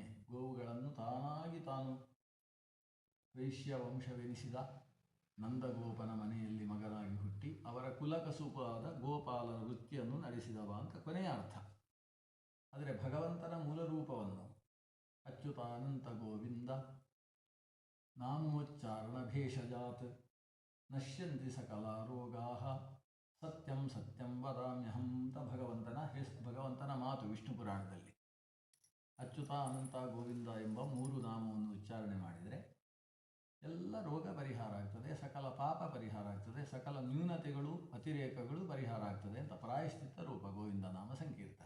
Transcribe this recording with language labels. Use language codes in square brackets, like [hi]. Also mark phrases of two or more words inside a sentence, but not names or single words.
[kn] ಗೋವುಗಳನ್ನು ತಾನಾಗಿ ತಾನು ವೈಶ್ಯ ವಂಶವೆನಿಸಿದ ನಂದಗೋಪನ ಮನೆಯಲ್ಲಿ ಮಗನಾಗಿ ಹುಟ್ಟಿ ಅವರ ಕುಲಕಸುಪಾದ ಗೋಪಾಲನ ವೃತ್ತಿಯನ್ನು ನಡೆಸಿದವ ಅಂತ ಕೊನೆಯ ಅರ್ಥ. ಆದರೆ ಭಗವಂತನ ಮೂಲ ರೂಪವನ್ನು [sa] ಅಚ್ಯುತಾನಂತ ಗೋವಿಂದ ನಾಮೋಚ್ಚಾರಣ ಭೇಷಜಾತ್ ನಶ್ಯಂತಿ ಸಕಲ ರೋಗಾಃ ಸತ್ಯಂ ಸತ್ಯಂ ವದಾಮ್ಯಹಂ [kn] ಅಂತ ಭಗವಂತನ ಮಾತು ವಿಷ್ಣು ಪುರಾಣದಲ್ಲಿ. ಅಚ್ಯುತ ಅನಂತ ಗೋವಿಂದ ಎಂಬ 3 ನಾಮವನ್ನು ಉಚ್ಚಾರಣೆ ಮಾಡಿದರೆ ಎಲ್ಲ ರೋಗ ಪರಿಹಾರ ಆಗ್ತದೆ, ಸಕಲ ಪಾಪ ಪರಿಹಾರ ಆಗ್ತದೆ, ಸಕಲ ನ್ಯೂನತೆಗಳು ಅತಿರೇಕಗಳು ಪರಿಹಾರ ಆಗ್ತದೆ ಅಂತ ಪ್ರಾಯಶ್ಚಿತ್ತ ರೂಪ ಗೋವಿಂದ ನಾಮ ಸಂಕೀರ್ತನೆ.